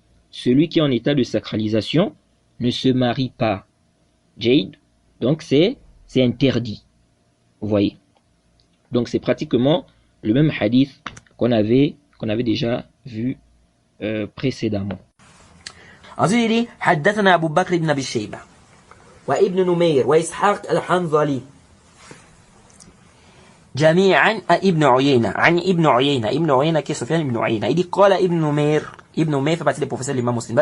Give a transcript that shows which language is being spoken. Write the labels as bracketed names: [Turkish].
[French] Celui qui est en état de sacralisation ne se marie pas. Jade, donc c'est interdit. Vous voyez. Donc c'est pratiquement le même hadith qu'on avait déjà vu précédemment. Ensuite il dit: [Arabic] حدثنا أبو بكر بن أبي شيبة وابن نمير وإسحاق الحنظلي جميعا ابن عيينة عن ابن عيينة كي سفيان ابن عيينة. [French] Il dit: [Arabic] قال ابن نمير [French] fait partie des professeurs de l'imam muslim.